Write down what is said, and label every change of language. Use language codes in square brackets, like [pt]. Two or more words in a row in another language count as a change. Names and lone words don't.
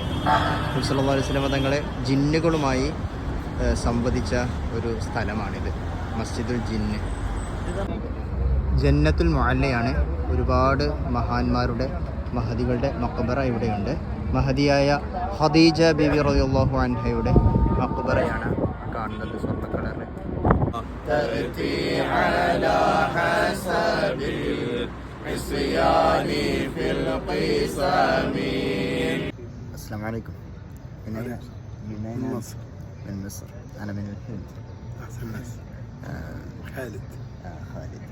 [ml] നബി [ar] صلى الله عليه وسلم [ml] തങ്ങളെ ജിന്നുകളുമായി സംവദിച്ച ഒരു സ്ഥലമാണിത്, മസ്ജിദുൽ ജിന്ന്. ജന്നത്തുൽ മുഅല്ലയാണ്. ഒരുപാട് മഹാന്മാരുടെ മഹദികളുടെ മഖബറ ഇവിടെയുണ്ട്. മഹദിയായ ഖദീജ ബീവി [ar] رضي الله عنها [ml] മഖബറയാണ് കാണുന്നത്, സ്വർണ്ണ കളറിൽ. [ar] السلام عليكم. من أين؟ من مصر. من مصر. أنا من الهند. أحسن ناس. خالد. خالد.